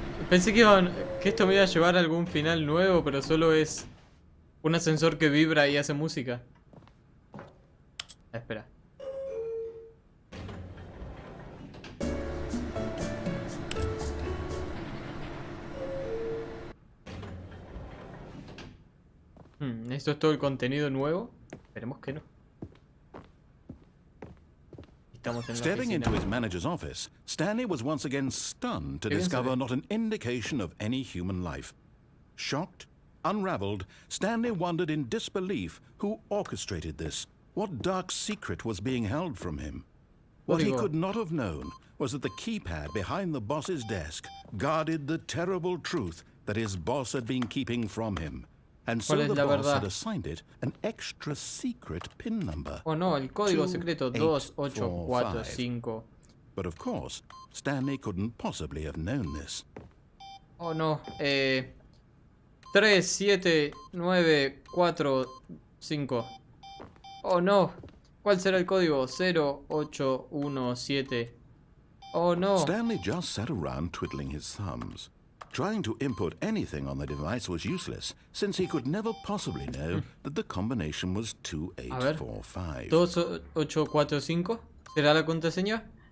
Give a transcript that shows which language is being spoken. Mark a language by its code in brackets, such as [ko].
[es] Pensé que esto me iba a llevar a algún final nuevo, pero solo es un ascensor que vibra y hace música. Espera. ¿Esto es todo el contenido nuevo? Esperemos que no. [en] Stepping into his manager's office, Stanley was once again stunned to discover not an indication of any human life. Shocked, unraveled, Stanley wondered in disbelief who orchestrated this. What dark secret was being held from him? What he could not have known was that the keypad behind the boss's desk guarded the terrible truth that his boss had been keeping from him. And so the boss had assigned it an extra secret PIN number. [es] Oh no, el código secreto 2845. [en] But of course, Stanley couldn't possibly have known this. [es] Oh no, 37945. Oh no, ¿cuál será el código? 0817. Oh no. [en] Stanley just sat around twiddling his thumbs. Trying to input anything on the device was useless, since he could never possibly know that the combination was 2845. [es] 2845? ¿Será la contraseña?